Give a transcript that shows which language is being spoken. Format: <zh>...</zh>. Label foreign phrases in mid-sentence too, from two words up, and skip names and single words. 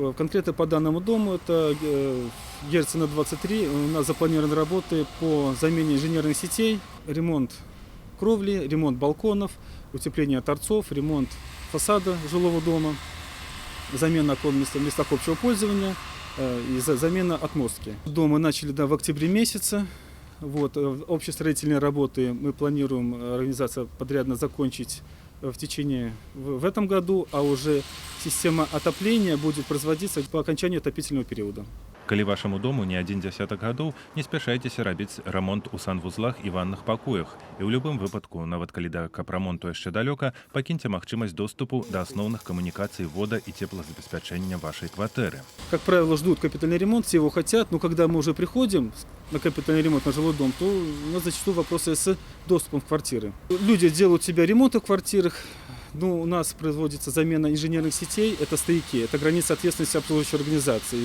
<ru>Конкретно по данному дому это Герцена 23 у нас запланированы работы по замене инженерных сетей, ремонт кровли, ремонт балконов, утепление торцов, ремонт фасада жилого дома, замена окон в местах общего пользования и замена отмостки. Дом мы начали в октябре месяце. Вот, общие строительные работы мы планируем, организация подрядно закончить в этом году, а уже система отопления будет производиться по окончанию отопительного периода.</ru> <be>Калі вашаму дому не адзін дзясятак гадоў, не спяшайцеся рабіць рамонт у санвузлах і ванных пакоях. І ў любым выпадку, нават калі да капрамонту яшчэ далёка, пакіньце магчымасць доступу да асноўных камунікацый вода і теплозабеспячэння вашай кватэры.</be> <ru>Как правило, ждут капитальный ремонт, все его хотят, но когда мы уже приходим на капитальный ремонт на жилой дом, то у нас зачастую вопросы с доступом в квартиры. Люди делают себе ремонты в квартирах. Ну, у нас производится замена инженерных сетей, это стояки, это граница ответственности обслуживающей организации.</ru>